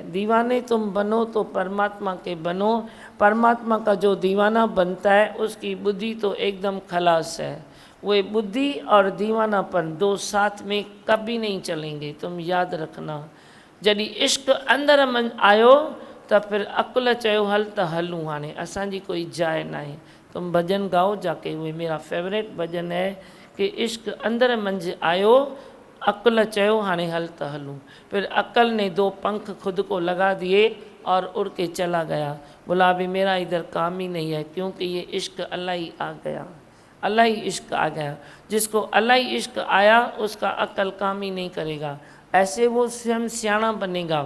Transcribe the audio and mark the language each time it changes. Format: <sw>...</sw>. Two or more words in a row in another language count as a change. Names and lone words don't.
<hi>दीवाने तुम बनो तो परमात्मा के बनो, परमात्मा का जो दीवाना बनता है उसकी बुद्धि तो एकदम खलास है। वो बुद्धि और दीवानापन दो साथ में कभी नहीं चलेंगे, तुम याद रखना।</hi> <sd>जॾहिं इश्क अंदर मन आयो</sd> <hi>तो फिर</hi> <sd>अकुल चयो हल त हलूं, हाणे असांजी कोई जाइ न आहे।</sd> <hi>तुम भजन गाओ जाके, वो मेरा फेवरेट भजन है कि</hi> <sd>इश्क अंदर मंझ आयो, अक्ल चयो हाणे हल त हलूं।</sd> <hi>फिर अक्ल ने दो पंख खुद को लगा दिए और उड़ के चला गया, बोला अभी मेरा इधर काम ही नहीं है, क्योंकि ये इश्क अल्लाह ही आ गया, अल्लाह ही इश्क आ गया। जिसको अल्लाह ही इश्क आया उसका अक्ल काम ही नहीं करेगा, ऐसे वो स्वयं सियाणा बनेगा।</hi>